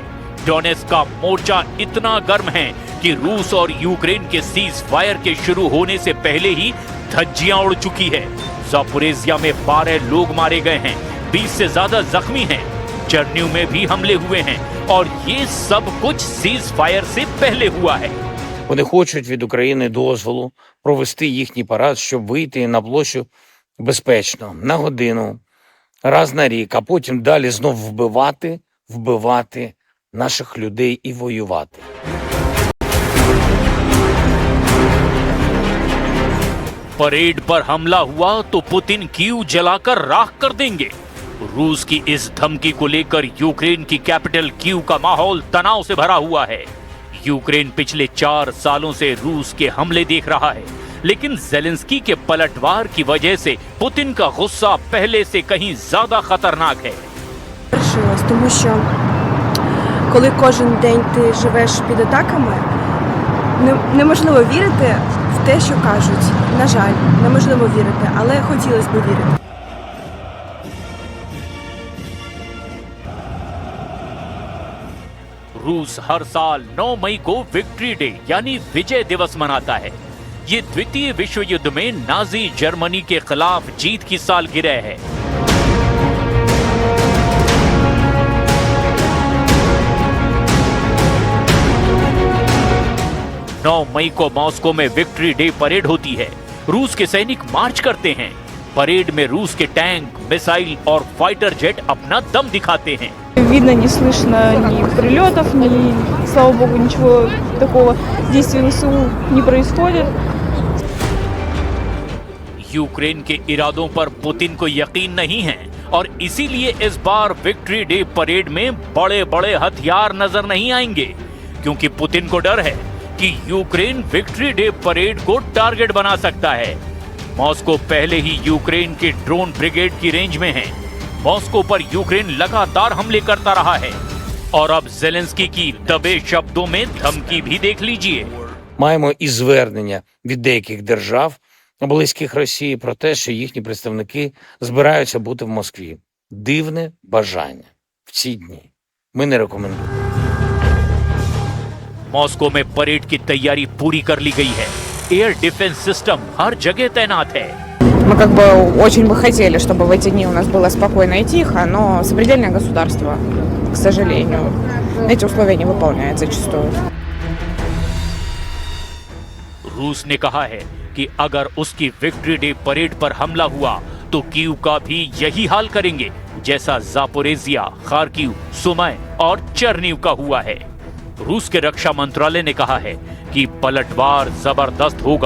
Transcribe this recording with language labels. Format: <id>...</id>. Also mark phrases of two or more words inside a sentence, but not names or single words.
<hi>डोनेट्स्क का मोर्चा इतना गर्म है कि रूस और यूक्रेन के</hi> <en>cease fire</en> <hi>के शुरू होने से पहले ही धज्जियां उड़ चुकी है। ज़ापोरिज़िया में 12 लोग मारे गए हैं, 20 से ज्यादा जख्मी हैं। चर्निव में भी हमले हुए हैं, और ये सब कुछ</hi> <en>cease fire</en> <hi>से पहले हुआ है।</hi> <uk>Вони хочуть від України дозволу провести їхній парад, щоб вийти на площу безпечно, на годину, раз на рік, а потім далі знов вбивати наших людей і воювати.</uk> <hi>परेड पर हमला हुआ तो पुतिन कीव जलाकर राख कर देंगे। रूस की इस धमकी को लेकर यूक्रेन की कैपिटल कीव का माहौल तनाव से भरा हुआ है। यूक्रेन पिछले 4 सालों से रूस के हमले देख रहा है, लेकिन ज़ेलेंस्की के पलटवार की वजह से पुतिन का गुस्सा पहले से कहीं ज्यादा खतरनाक है।</hi> <uk>Тому що коли кожен день ти живеш під атаками, неможливо вірити в те, що кажуть. На жаль, неможливо вірити, але хотілося б вірити.</uk> <hi>रूस हर साल 9 मई को विक्ट्री डे यानी विजय दिवस मनाता है। ये द्वितीय विश्व युद्ध में नाजी जर्मनी के खिलाफ जीत की सालगिरह है। नौ मई को मॉस्को में विक्ट्री डे परेड होती है। रूस के सैनिक मार्च करते हैं। परेड में रूस के टैंक, मिसाइल और</hi> <en>fighter jet</en> <hi>अपना दम दिखाते हैं।</hi> <ru>Видно, не слышно ни прилетов, ни, слава богу, ничего такого действия ВСУ не происходит.</ru> <hi>यूक्रेन के इरादों पर पुतिन को यकीन नहीं है, और इसीलिए इस बार विक्ट्री डे परेड में बड़े बड़े हथियार नजर नहीं आएंगे, क्योंकि पुतिन को डर है कि यूक्रेन विक्ट्री डे परेड को टारगेट बना सकता है। मॉस्को पहले ही यूक्रेन की</hi> <en>drone brigade</en> <hi>की रेंज में है। मॉस्को पर यूक्रेन लगातार हमले करता रहा है, और अब ज़ेलेंस्की की दबे शब्दों में धमकी भी देख लीजिए।</hi> <uk>Маємо і звернення від деяких держав, близьких Росії, про те, що їхні представники збираються бути в Москві. Дивне бажання в ці дні. Ми не рекомендуємо.</uk> <hi>मॉस्को में परेड की तैयारी पूरी कर ली गई है।</hi> <en>air defence system</en> <hi>हर जगह तैनात है।</hi> <ru>Мы как бы очень бы хотели, чтобы в эти дни у нас было спокойно и тихо, но сопредельное государство, к сожалению, эти условия не выполняет зачастую.</ru> <hi>रूस ने कहा है कि अगर उसकी विक्ट्री डे परेड पर हमला हुआ तो कीव का भी यही हाल करेंगे, जैसा ज़ापोरिज़िया, खार्किव, सुमी और चर्निव का हुआ है। रूस के रक्षा मंत्रालय ने कहा है कि पलटवार जबरदस्त होगा।</hi>